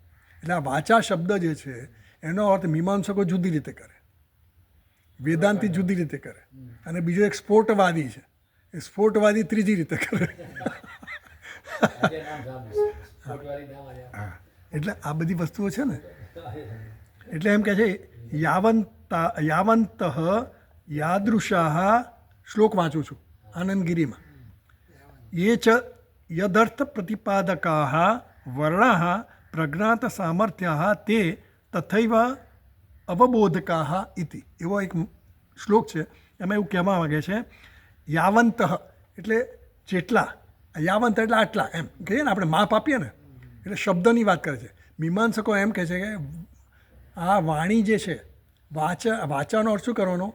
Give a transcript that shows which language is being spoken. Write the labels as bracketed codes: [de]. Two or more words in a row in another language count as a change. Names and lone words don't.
[gu] એટલે આ વાચા શબ્દ જે છે એનો અર્થ મીમાંસકો જુદી રીતે કરે, વેદાંતિ જુદી રીતે કરે, અને બીજો એક સ્ફોટવાદી છે, એ સ્ફોટવાદી ત્રીજી રીતે કરે. એટલે આ બધી વસ્તુઓ છે ને. એટલે એમ કહે છે [sa] यावंत यादृशाह [gu] શ્લોક વાંચું છું આનંદગીરીમાં. [sa] ये च यदर्थ प्रतिपादकाः वर्णाः प्रज्ञात सामर्थ्याः ते तथैव अवबोधकाः इति. [gu] એવો એક શ્લોક છે. એમાં એવું કહેવા માગે છે યાવંત એટલે જેટલા, યાવંત એટલે આટલા એમ કહીએ ને આપણે માપ આપીએ ને, એટલે શબ્દની વાત કરે છે. મીમાંસકો એમ કહે છે કે આ વાણી જે છે વાચાનો અર્થ શું કરવાનો?